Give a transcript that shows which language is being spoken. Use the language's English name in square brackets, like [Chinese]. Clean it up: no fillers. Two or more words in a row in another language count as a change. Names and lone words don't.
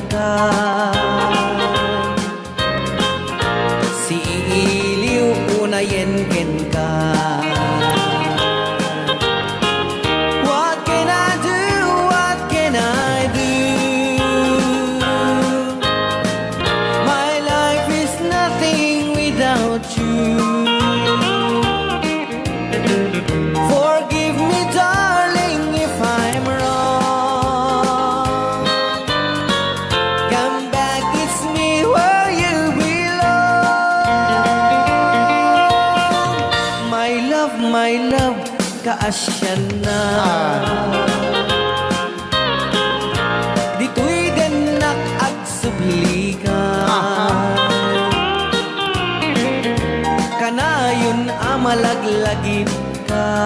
[Iloko] Si iliw unayen ken ka. [English] What can I do? What can I do? My life is nothing without you. Forgive me, darling, if I'm wrong. Come back, it's me where you belong. My love, [Iloko] kaasya na. Dito'y ganak at subli ka. Kanayon amalaglagip ka.